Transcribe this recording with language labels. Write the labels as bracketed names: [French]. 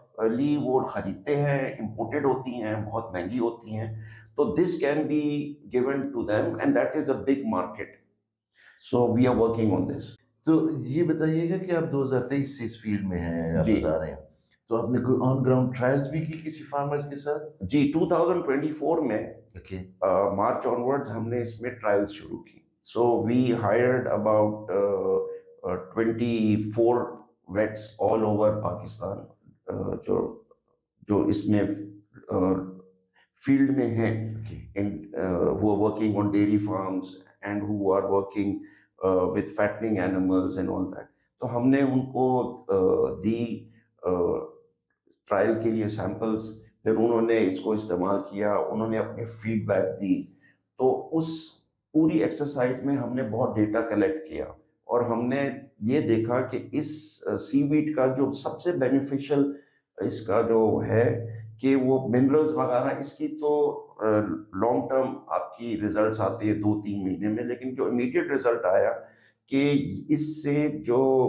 [Urdu] لی وہ خریدتے ہیں، امپورٹڈ ہوتی ہیں، بہت مہنگی ہوتی ہیں، تو [English] This can be given to them and that is a big market, so we are working on this. [Urdu] تو یہ بتائیے گا کہ آپ 2023 سے اس فیلڈ میں ہیں، آپ بتا رہے ہیں، تو آپ نے کوئی آن گراؤنڈ ٹرائلز بھی کی کسی فارمرز کے ساتھ؟ جی 2024 میں مارچ آنورڈز ہم نے اس میں ٹرائلز شروع کی. [English] so we hired about 24 vets all over Pakistan [Urdu] جو اس میں فیلڈ میں ہیں، [English] who are working on dairy farms and who are working with fattening animals and all that. [Urdu] تو ہم نے ان کو دی ٹرائل کے لیے سیمپلز، پھر انہوں نے اس کو استعمال کیا، انہوں نے اپنی فیڈ بیک دی. تو اس پوری ایکسرسائز میں ہم نے بہت ڈیٹا کلیکٹ کیا اور ہم نے یہ دیکھا کہ اس سی ویڈ کا جو سب سے بینیفیشل اس کا جو ہے کہ وہ منرلز وغیرہ اس کی تو لانگ ٹرم آپ کی ریزلٹس آتے ہیں 2-3 مہینے میں، لیکن جو امیڈیٹ ریزلٹ آیا کہ اس سے جو